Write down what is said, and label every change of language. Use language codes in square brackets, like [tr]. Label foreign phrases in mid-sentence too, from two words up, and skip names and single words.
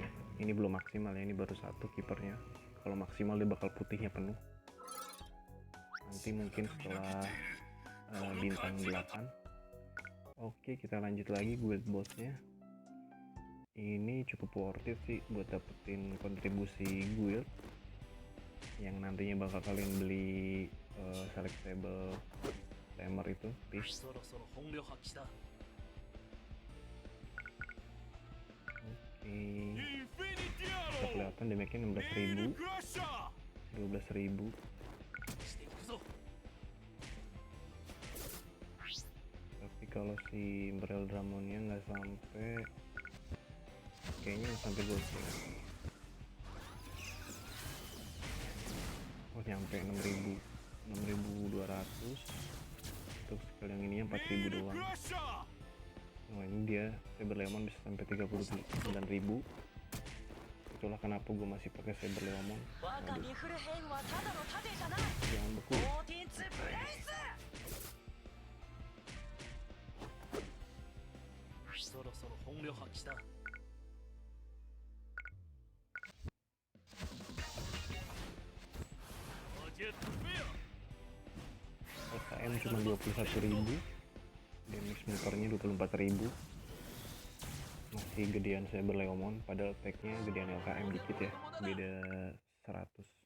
[id] Ini belum maksimal ya, ini baru 1 kipernya. Kalau maksimal dia bakal putihnya penuh nanti mungkin setelah bintang 8. Oke, kita lanjut lagi [en] guild boss- [id] nya. Ini cukup [en] worth it [id] sih buat dapetin kontribusi guild yang nantinya bakal kalian beli selectable Flamer itu please. [ja] そろそろ本領発揮だ。 [id] Oke, bisa kelihatan damage-nya 16.000, 12.000. [ja] していくぞ。 [id] Tapi kalau si Imperial Dramonnya nggak sampai, kayaknya nggak sampai ghosting. Oh nyampe 6.000, 6.200. Untuk skill yang ininya 4.000 doang. Nah ini dia Saber Leomon bisa sampai 39.000. Itulah kenapa gue masih pakai Saber Leomon. Aduh, jangan beku. [ja] そろそろ本領発揮だ。 [id] LKM cuma 21.000, damage muternya 24.000. Masih gedean Saber Leomon, padahal tag-nya gedean LKM dikit ya, beda 100.